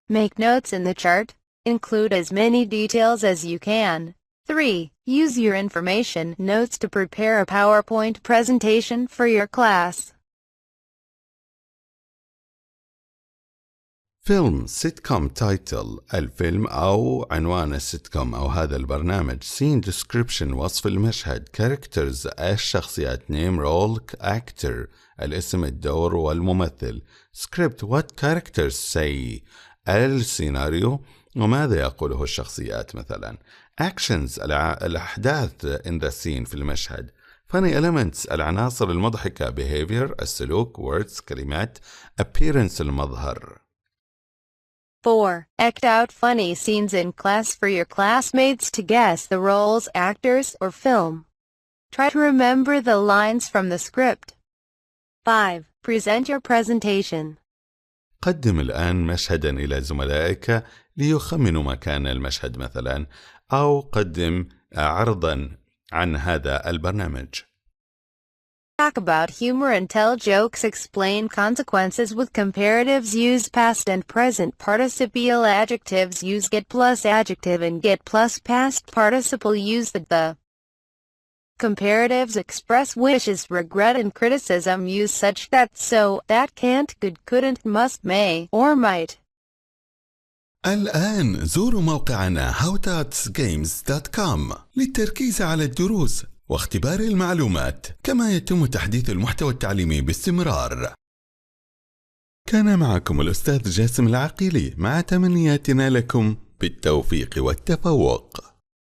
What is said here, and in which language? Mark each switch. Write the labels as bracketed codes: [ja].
[en] Make notes in the chart. Include as many details as you can. 3. Use your information notes to prepare a PowerPoint presentation for your class. فيلم sitcom title. [ar] الفيلم أو عنوان السيتكوم أو هذا البرنامج. [en] Scene description. [ar] وصف المشهد. [en] Characters. [ar] الشخصيات. [en] Name, role, actor. [ar] الاسم، الدور والممثل. [en] Script. What characters say. [ar] السيناريو وماذا يقوله الشخصيات مثلا. [en] Actions. [ar] الأحداث [en] in the scene [ar] في المشهد. [en] Funny elements. [ar] العناصر المضحكة. [en] Behavior. [ar] السلوك. [en] Words. [ar] كلمات. [en] Appearance. [ar] المظهر. [en] 4. Act out funny scenes in class for your classmates to guess the roles, actors, or film. Try to remember the lines from the script. 5. Present your presentation. [ar] قدم الآن مشهدا إلى زملائك ليخمنوا مكان المشهد مثلا، أو قدم عرضا عن هذا البرنامج. [en] talk about humor and tell jokes, explain consequences with comparatives, use past and present participial adjectives, use get plus adjective and get plus past participle, use the comparatives, express wishes, regret and criticism, use such, that, so, that, can't, could, couldn't, must, may, or might. [ar] الآن زوروا موقعنا howtutsgames.com للتركيز على الدروس واختبار المعلومات، كما يتم تحديث المحتوى التعليمي باستمرار. كان معكم الأستاذ جاسم العقيلي، مع تمنياتنا لكم بالتوفيق والتفوق.